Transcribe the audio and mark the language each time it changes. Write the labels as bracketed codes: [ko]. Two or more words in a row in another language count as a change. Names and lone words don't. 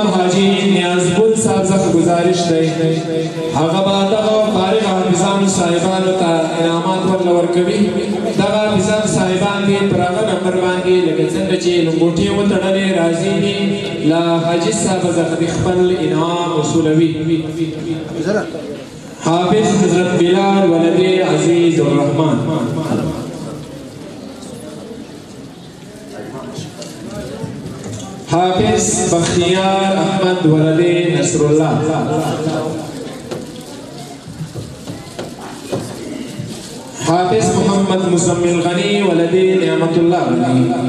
[ps] حاجي نیازګل صاحب څخه گزارش دی هغه به دغه فارغ حافظانو صاحبانو ته انعامات ورله ورکوي دغه حافظان صاحبان دي پر هغه نمبر باندې لکه څنګه چې لنګوټې وتړلې راځي دي لا حاجي صاحب څخه د خپل انعام وصولوي حافظ حضرت بلال ولد عزیز الرحمن حافظ بختیار احمد ولد نصر اللہ حافظ محمد مزمل غنی ولد نعمت اللہ غنی